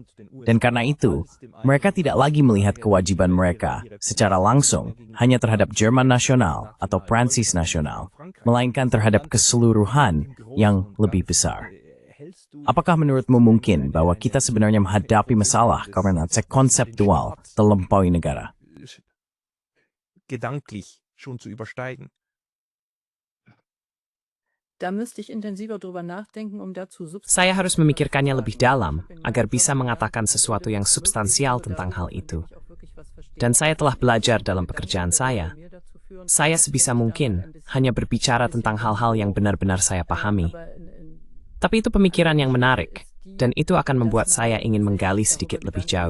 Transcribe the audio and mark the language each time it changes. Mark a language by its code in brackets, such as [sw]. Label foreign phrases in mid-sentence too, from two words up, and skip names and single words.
[id] Dan karena itu, mereka tidak lagi melihat kewajiban mereka secara langsung hanya terhadap Jerman nasional atau Prancis nasional, melainkan terhadap keseluruhan yang lebih besar. Apakah menurutmu mungkin bahwa kita sebenarnya menghadapi masalah karena konseptual terlampaui negara? [de] Gedanklich schon zu übersteigen. Da müsste ich intensiver drüber nachdenken, um dazu [id] Saya harus memikirkannya lebih dalam agar bisa mengatakan sesuatu yang substansial tentang hal itu. Dan saya telah belajar dalam pekerjaan saya. Saya sebisa mungkin hanya berbicara tentang hal-hal yang benar-benar saya pahami. Tapi itu pemikiran yang menarik, dan itu akan membuat saya ingin menggali sedikit lebih jauh.